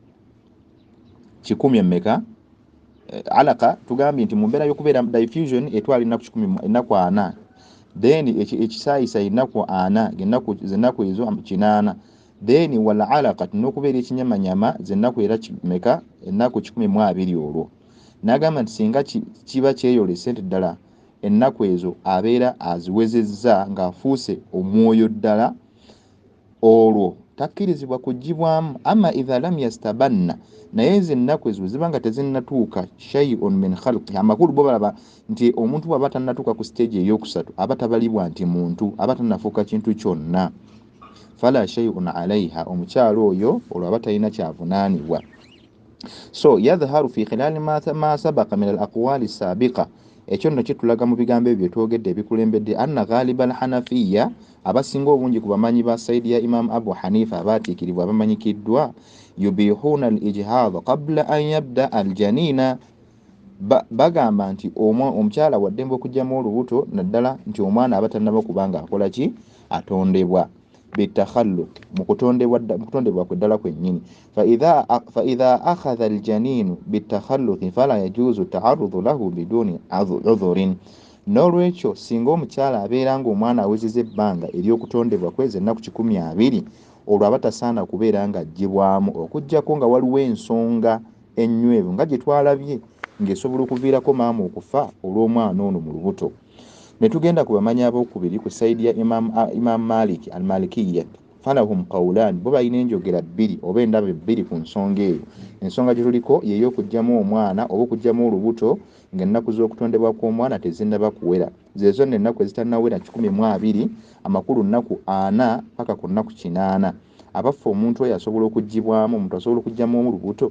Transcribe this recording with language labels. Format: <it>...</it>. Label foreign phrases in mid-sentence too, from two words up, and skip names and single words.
<lg>emmeka alaka tugambye nti mu mbeera y'okubeera diffusion etwala ennaku 4 then ekisaayisaayi ennaku 4 zennaku ezo 8 then wala alaqati n'okubeera ekinyamanyama zennaku era kimeka ennaku 12 olwo n'agamba nti singa kiba kyeyolese nti ddala ennaku ezo abeera aziwezezza ng'afuuse omwoyo ddala olwo takkirizibwa kugibwamu</lg> <ar>أما إذا لم يستبن</ar> <lg>naye zennaku ezo zibanga tezinnatuuka</lg> <ar>شيء من خلقه</ar> <lg>amakulu bo balaba nti omuntu bw'aba tannatuuka ku stage ey'okusatu aba tabalibwa nti muntu aba tannafuuka kintu kyonna</lg> <ar>فلا شيء عليها</ar> <lg>omukyalo oyo olwo aba talina kyavunaanibwa so</lg> <ar>يظهر من خلال ما سبق من الأقوال السابقة</ar> <lg>ekyo nno kitulaga mu bigambo ebyo byetwogedde ebikulembedde</lg> <ar>أن غالب الحنفية</ar> <lg>abasinga obungi ku bamanyi ba saidi ya imam abu hanifa abaatiikiribwa abamanyikiddwa</lg> <ar>يبيحون الإجهاض قبل أن يبدأ الجنين</ar> <lg>bagamba nti omukyala waddembe okujjamu olubuto naddala nti omwana aba tannaba kubanga akola ki atondebwa bitakhalluq mu kutondebwa kweddala kwennyini</lg> <ar>فإذا أخذ الجنين بالتخلق فلا يجوز التعرض له بدون عذر</ar> <lg>n'olwekyo singa omukyala abeera ng'omwana awezezza ebbanga ery'okutondebwa kwezi ennaku 12 olwo aba tasaana kubeera nga aggyibwamu okuggyako nga waliwo ensonga ennywevu nga gye twalabye ng'esobola okuviirako maama okufa olw'omwana ono mu lubuto. Ne tugenda ku bamanyi abookubiri ku sayidi ya Imam Malik al-Malikiyya</lg> <ar>فلهم قولان</ar> <lg>bo balina enjogera bbiri oba endaba ebbiri ku nsonga eyo. Ensonga gye tuliko y'ey'okugyamu omwana oba okugyamu olubuto ng'ennaku z'okutondebwa kw'omwana tezinnaba kuwera zezo nno ennaku ezitannawera 12 amakulu nnaku 4 paka ku nnaku 8 abafa omuntu oyo asobola okuggibwamu omuntu asobola okugyamu olubuto.</lg>